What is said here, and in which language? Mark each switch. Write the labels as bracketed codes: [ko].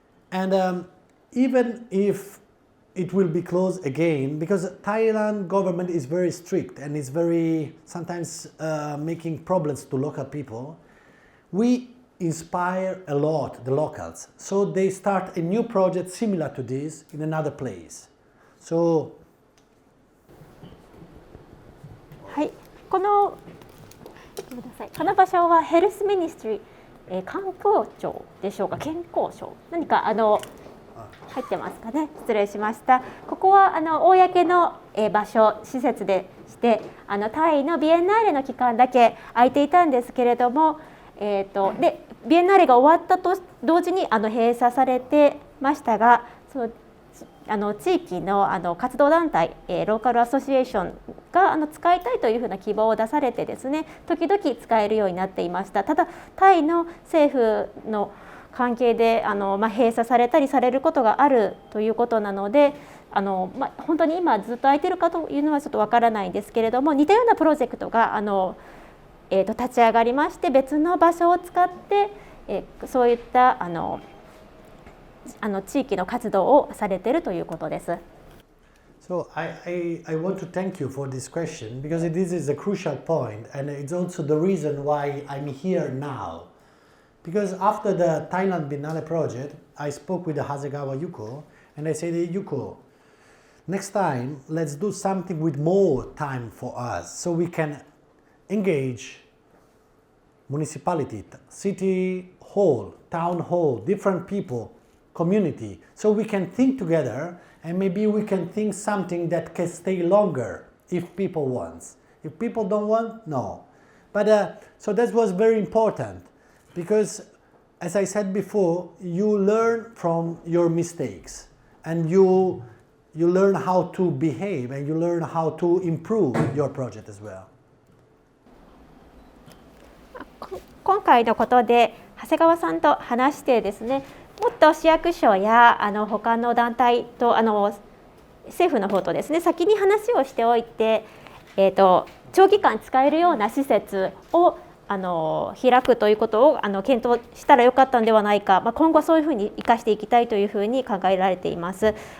[en] And even if it will be closed again, because Thailand government is very strict and is very sometimes making problems to local people, we inspire a lot the locals. So they start a new project similar to this in another place. So [ja] はい、この場所はヘルスミニストリー、観光庁でしょうか、健康省、何か入ってますかね、失礼しました。ここは公の場所、施設でしてタイのビエンナーレの期間だけ空いていたんですけれども、でビエンナーレが終わったと同時に閉鎖されてましたが、その地域の活動団体、ローカルアソシエーションが使いたいというふうな希望を出されてですね、時々使えるようになっていました。ただタイの政府の関係で閉鎖されたりされることがあるということなので、本当に今ずっと空いてるかというのはちょっとわからないんですけれども、似たようなプロジェクトが立ち上がりまして、別の場所を使って、そういった地域の活動をされているということです。 [en] So I want to thank you for this question because this is a crucial point, and it's also the reason why I'm here now. Because after the Thailand Biennale project, I spoke with the Hasegawa Yuko, and I said, hey, Yuko, next time let's do something with more time for us, so we can engage municipality, city hall, town hall, different people, community, so we can think together, and maybe we can think something that can stay longer if people want. If people don't want, no. But so that was very important. Because, as I said before, you learn from your mistakes, and you learn how to behave, and you learn how to improve your project as well. [ja] 今回のことで長谷川さんと話してですね、もっと市役所や他の団体と政府の方とですね、先に話をしておいて、長期間使えるような施設を開くということを検討したらよかったのではないか、今後そういうふうに生かしていきたいというふうに考えられています。